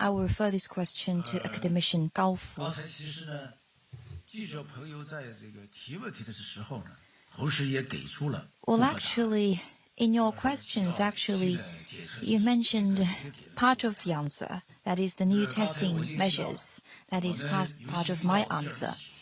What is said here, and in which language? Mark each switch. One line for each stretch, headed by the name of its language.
English: I will refer this question to academician Gao Fu.
Chinese: 刚才其实呢，记者朋友在这个提问题的时候呢，同时也给出了。
English: Well, actually, in your questions, actually, you mentioned part of the answer. That is the new testing measures. That is part of my answer.